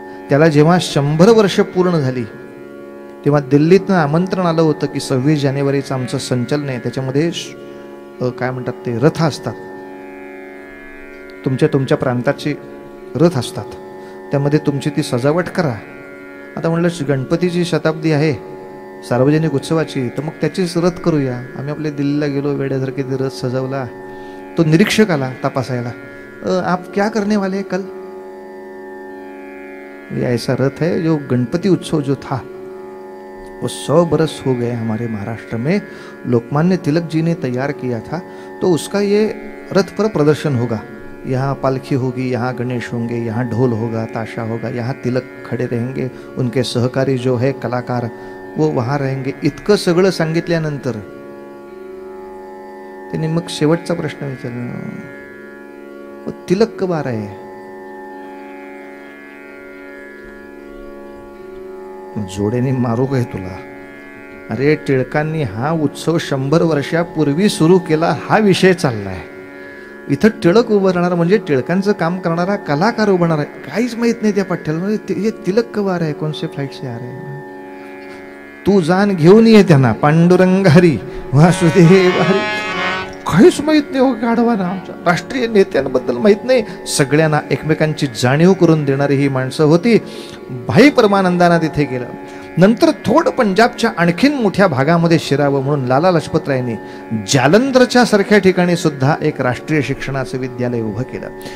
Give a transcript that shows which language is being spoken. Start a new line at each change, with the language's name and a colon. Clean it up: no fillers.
Marathi: त्याला जेव्हा 100 वर्ष पूर्ण झाली तेव्हा दिल्लीतनं आमंत्रण आलं होतं की 26 जानेवारीचं आमचं संचलन आहे, त्याच्यामध्ये काय म्हणतात ते रथ असतात, तुमच्या प्रांताचे रथ असतात, त्यामध्ये तुमची ती सजावट करा. आता म्हणलं गणपतीची शताब्दी आहे सार्वजनिक उत्सवाची, तर मग त्याचीच रथ करूया. आम्ही आपल्या दिल्लीला गेलो, वेड्यासारखे ते रथ सजवला. तो निरीक्षक आला तपासायला,
Hindi: आप क्या करने वाले कल? ये ऐसा रथ है जो गणपति उत्सव जो था वो 100 बरस हो गए हमारे महाराष्ट्र में, लोकमान्य तिलक जी ने तैयार किया था, तो उसका ये रथ पर प्रदर्शन होगा. यहाँ पालखी होगी, यहाँ गणेश होंगे, यहाँ ढोल होगा, ताशा होगा, यहाँ तिलक खड़े रहेंगे, उनके सहकारी जो है कलाकार वो वहाँ रहेंगे.
Marathi: इतकं सगळं सांगितल्यानंतर त्यांनी मग शेवटचा प्रश्न विचारला,
Hindi: तिलक कब आ रहे हैं?
Marathi: जोडेने मारू काय तुला? अरे टिळकांनी हा उत्सव 100 वर्षापूर्वी सुरू केला, हा विषय चाललाय. इथं टिळक उभं राहणार म्हणजे टिळकांचं काम करणारा कलाकार उभं राहणार आहे. काहीच माहित नाही त्या पाठ्याला.
Hindi: ये तिलक कब आ रहे हैं, कौन से फ्लाइट से आ रहे हैं?
Marathi: तू जाण घेऊन ये त्यांना, पांडुरंग हरी वासुदेव हरी. काहीच माहित नाही हो गाढवांना. आमच्या राष्ट्रीय नेत्यांबद्दल माहित नाही. सगळ्यांना एकमेकांची जाणीव करून देणारी ही माणसं होती. भाई परमानंदांना तिथे गेलं. नंतर थोडं पंजाबच्या आणखीन मोठ्या भागामध्ये शिरावं म्हणून लाला लजपत रायांनी जालंधरच्या सारख्या ठिकाणी सुद्धा एक राष्ट्रीय शिक्षणाचं विद्यालय उभं केलं.